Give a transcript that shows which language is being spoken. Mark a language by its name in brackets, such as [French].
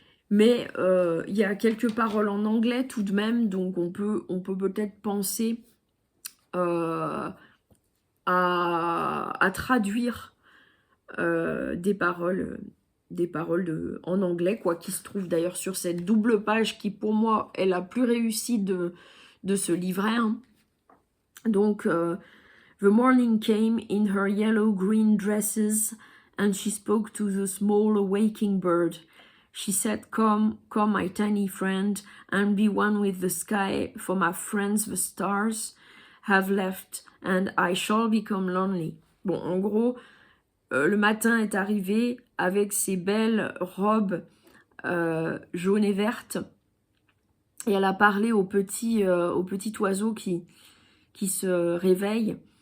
[French] Mais il y a quelques paroles en anglais tout de même, donc on peut peut-être penser à traduire des paroles en anglais, quoi, qui se trouvent d'ailleurs sur cette double page qui pour moi est la plus réussie de ce livret. Hein. [English] Donc, the morning came in her yellow-green dresses, and she spoke to the small awaking bird. She said, come, come, my tiny friend, and be one with the sky, for my friends the stars have left, and I shall become lonely. [French] Bon, en gros, le matin est arrivé avec ses belles robes jaunes et vertes, et elle a parlé au petit oiseau qui se réveille.